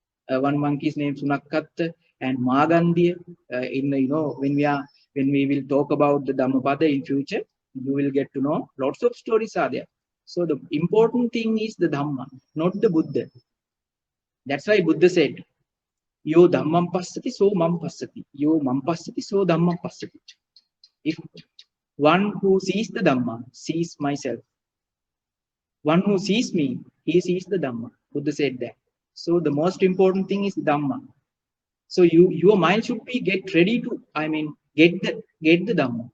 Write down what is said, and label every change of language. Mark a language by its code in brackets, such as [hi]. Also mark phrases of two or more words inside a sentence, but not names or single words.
[en] One monk is named Sunakatta. and Magandhi. When we will talk about the Dhammapada in future, you will get to know lots of stories are there. So the important thing is the Dhamma, not the Buddha. That's why Buddha said, [pi] Yo Dhammam Passati, so Mam Passati. Yo Mam Passati, so Dhammam Passati. [en] If one who sees the Dhamma sees myself, one who sees me, he sees the Dhamma. Buddha said that. So the most important thing is Dhamma. So your mind should be get ready to, get the Dhamma.